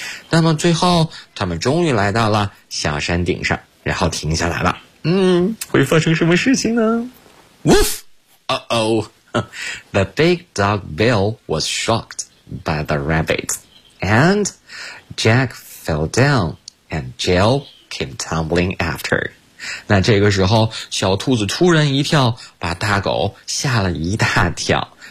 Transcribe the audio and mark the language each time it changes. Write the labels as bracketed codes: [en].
[zh] 那么最后他们终于来到了小山顶上，然后停下来了。会发生什么事情呢？ [en] Woof! Uh-oh! The big dog Bill was shocked by the rabbit. And Jack fell down, and Jill came tumbling after. [zh] 那这个时候小兔子突然一跳，把大狗吓了一大跳。